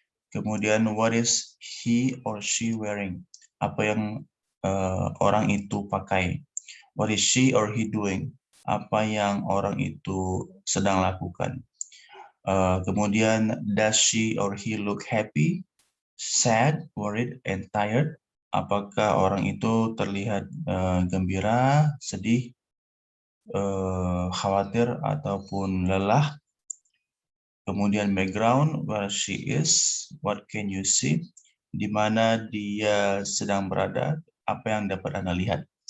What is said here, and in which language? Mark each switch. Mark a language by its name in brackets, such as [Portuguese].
[Indonesian] Kemudian [English] what is he or she wearing? [Indonesian] Apa yang orang itu pakai. [English] What is she or he doing? [Indonesian] Apa yang orang itu sedang lakukan. Kemudian [English] does she or he look happy, sad, worried, and tired? [Indonesian] Apakah orang itu terlihat gembira, sedih, khawatir, ataupun lelah? Kemudian [English] background, where she is, what can you see? [Indonesian] Di mana dia sedang berada, apa yang dapat Anda lihat.